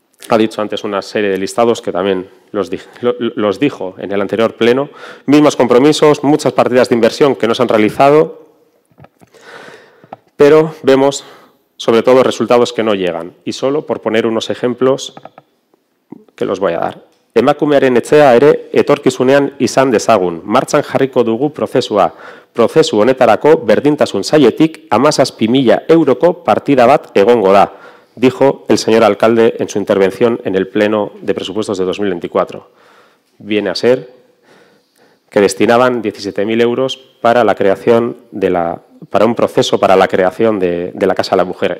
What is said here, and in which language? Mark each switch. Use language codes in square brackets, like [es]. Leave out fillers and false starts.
[es] Ha dicho antes una serie de listados que también los dijo en el anterior pleno. Mismos compromisos, muchas partidas de inversión que no se han realizado, pero vemos sobre todo resultados que no llegan. Y solo por poner unos ejemplos que los voy a dar. [eu] Emakumearen etxea ere etorkizunean izan dezagun. Martxan jarriko dugu prozesua. [es] Prozesu honetarako berdintasun sailetik 17.000 euroko partida bat egongo da, dijo el señor alcalde en su intervención en el Pleno de Presupuestos de 2024. Viene a ser que destinaban 17.000 euros para la creación para un proceso para la creación de la Casa de la Mujer.